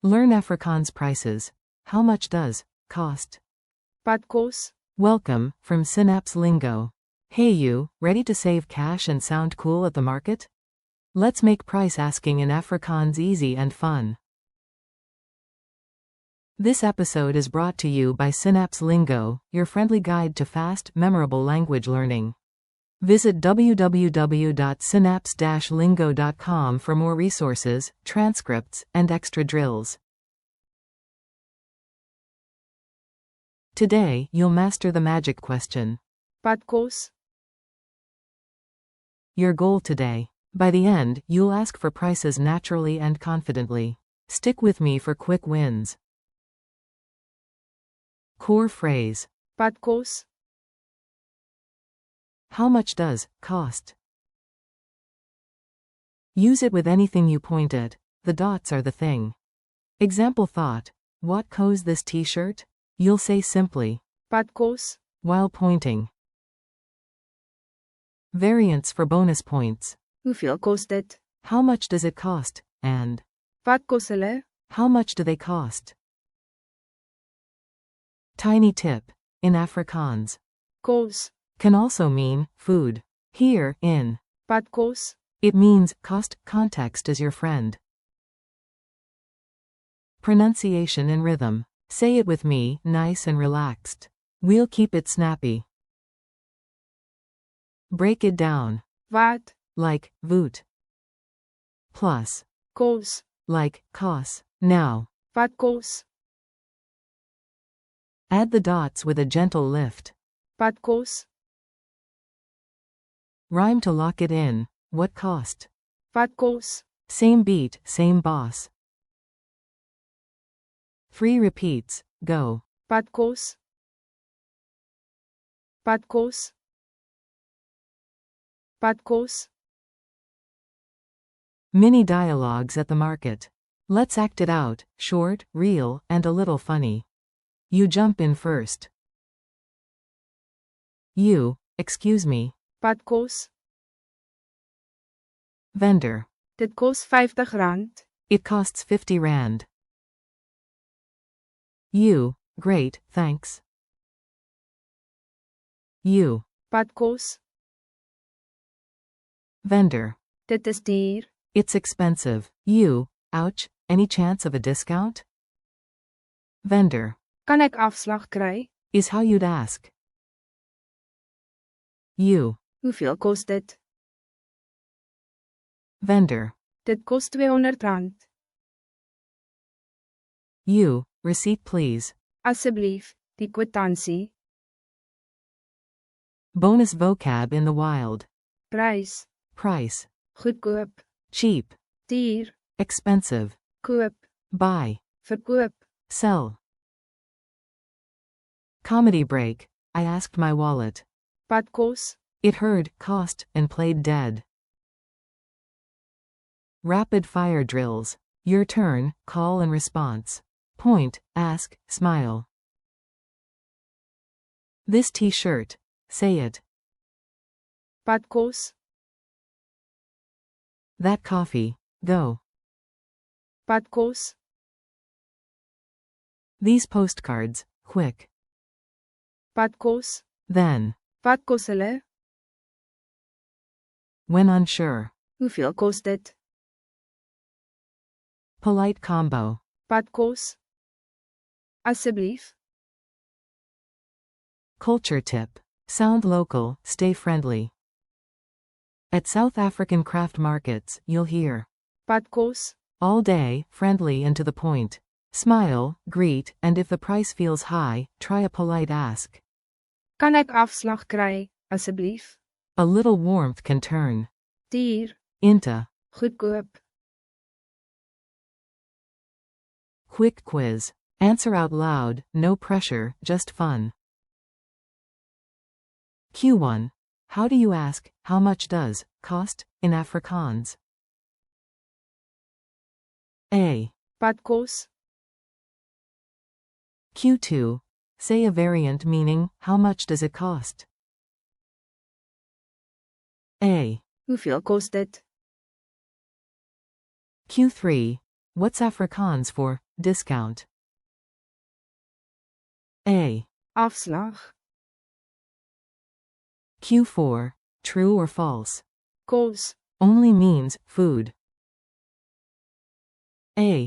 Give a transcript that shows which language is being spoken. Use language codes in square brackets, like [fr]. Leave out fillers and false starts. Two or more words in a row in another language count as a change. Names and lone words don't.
[en] Learn Afrikaans prices. How much does cost? [af] Wat kos? [en] Welcome, from Synapse Lingo. Hey you, ready to save cash and sound cool at the market? Let's make price asking in Afrikaans easy and fun. This episode is brought to you by Synapse Lingo, your friendly guide to fast, memorable language learning. Visit www.synapse-lingo.com for more resources, transcripts, and extra drills. Today, you'll master the magic question. [af] Wat kos? [en] Your goal today. By the end, you'll ask for prices naturally and confidently. Stick with me for quick wins. Core phrase. [af] Wat kos? [en] How much does cost? Use it with anything you point at. The dots are the thing. Example thought. What kos this t-shirt? You'll say simply, [af] Wat kos? [en] while pointing. Variants for bonus points. [af] Hoeveel kos dit? [en] How much does it cost? And [af] Wat kos hulle? [en] how much do they cost? Tiny tip. In Afrikaans, Kos. can also mean food. Here, in [af] Wat kos? [en] it means cost. Context is your friend. Pronunciation and rhythm. Say it with me, nice and relaxed. We'll keep it snappy. Break it down. Wat? Like, voot. Plus, Kos. like, kos. Now, [af] Wat kos? [en] add the dots with a gentle lift. [af] Wat kos? [en] Rhyme to lock it in. What cost? [af] Wat kos? [en] Same beat, same boss. 3 repeats. Go. [af] Wat kos? Wat kos? Wat kos? [en] Mini dialogues at the market. Let's act it out, short, real, and a little funny. You jump in first. You, excuse me. [af] Wat kos? [en] Vendor. [af] Dit kos R50. [en] It costs 50 rand. You, great, thanks. You, [af] Wat kos? [en] vendor. [af] Dit is duur. [en] It's expensive. You, ouch, any chance of a discount? Vendor. [af] Kan ek afslag kry? [en] Is how you'd ask. You, [af] Hoeveel kos dit? [en] vendor. [af] Dit kos R200. [en] You, receipt please. [af] Asseblief, die kwitansie. [en] Bonus vocab in the wild. Prys. Price. Goedkoop. Cheap. Duur. Expensive. Koop. Buy. Verkoop. Sell. Comedy break. I asked my wallet. [af] Wat kos? [en] It heard, cost, and played dead. Rapid fire drills. Your turn, call and response. Point, ask, smile. This t-shirt. Say it. [af] Wat kos? [en] That coffee. Go. [af] Wat kos? [en] These postcards. Quick. [af] Wat kos? [en] Then. [af] Wat kos hulle? [en] When unsure. [af] Hoeveel kos dit? [en] Polite combo. [af] Wat kos? Asseblief. [en] Culture tip. Sound local, stay friendly. At South African craft markets, you'll hear [af] Wat kos? [en] all day, friendly and to the point. Smile, greet, and if the price feels high, try a polite ask. [af] Kan ek afslag kry, asseblief? [en] A little warmth can turn Duur. into Goedkoop. quick quiz. Answer out loud, no pressure, just fun. Q1. How do you ask, how much does cost in Afrikaans? A. [af] Wat kos? [en] Q2. Say a variant meaning, how much does it cost? A. [af] Hoeveel kos dit? [en] Q3. What's Afrikaans for discount. A. Afslag. Q4, true or false? Kos. Only means food. A.